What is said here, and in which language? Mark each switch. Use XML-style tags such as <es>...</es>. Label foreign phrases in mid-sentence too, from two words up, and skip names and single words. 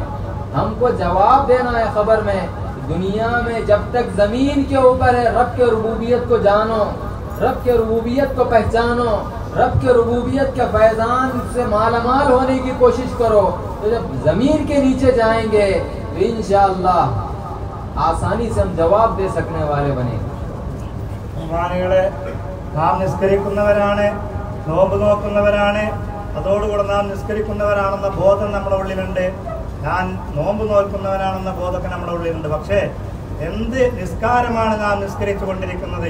<hi>हमको जवाब देना है खबर में। दुनिया में जब तक जमीन के ऊपर है, रब के रुबूबियत को जानो, रब के रुबूबियत को पहचानो, रब के रुबूबियत के फैजान से मालामाल होने की कोशिश करो। तो जब जमीन के नीचे जाएंगे तो इंशाअल्लाह आसानी से हम जवाब दे सकने वाले बनेंगे।</hi> <ml>നാം നിസ്കരിക്കുന്നവരാണ്, നോമ്പ് നോക്കുന്നവരാണ്, അതോടുകൂടെ നാം നിസ്കരിക്കുന്നവരാണെന്ന ബോധം നമ്മുടെ ഉള്ളിലുണ്ട്. ഞാൻ നോമ്പ് നോക്കുന്നവനാണെന്ന ബോധമൊക്കെ നമ്മുടെ ഉള്ളിലുണ്ട്. പക്ഷേ എന്ത് നിസ്കാരമാണ് നാം നിസ്കരിച്ചു കൊണ്ടിരിക്കുന്നത്?</ml>